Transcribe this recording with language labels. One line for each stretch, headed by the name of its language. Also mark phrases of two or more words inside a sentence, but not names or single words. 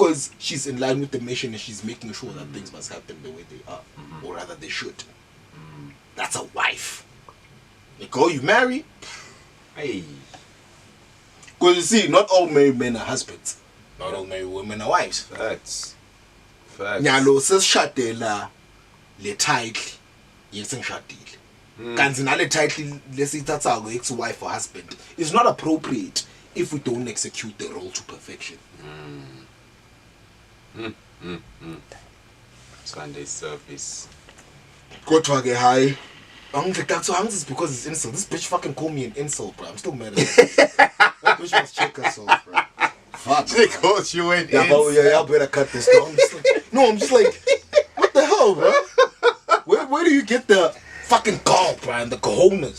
English: Because she's in line with the mission and she's making sure that things must happen the way they are. Or rather they should. That's a wife. Like, oh, you marry? Hey. Because you see, not all married men are husbands. Not all married women are wives. Facts.
Swati: Nyalo sesishadela le title yesengishadile. Kanti nale title lesithathako
English: ex-wife or husband is not appropriate if we don't execute the role to perfection. Sunday service.
Zulu: Kodwa ke hayi.
English: Angithi it's because it's insult. This bitch fucking called me an insult, bro. I'm still mad at her. That bitch must check herself, bro. Fuck. They called you an Yeah, but y'all better cut this down. I'm just like, what the hell, bro? Where do you get the fucking gall, bro, and the cojones?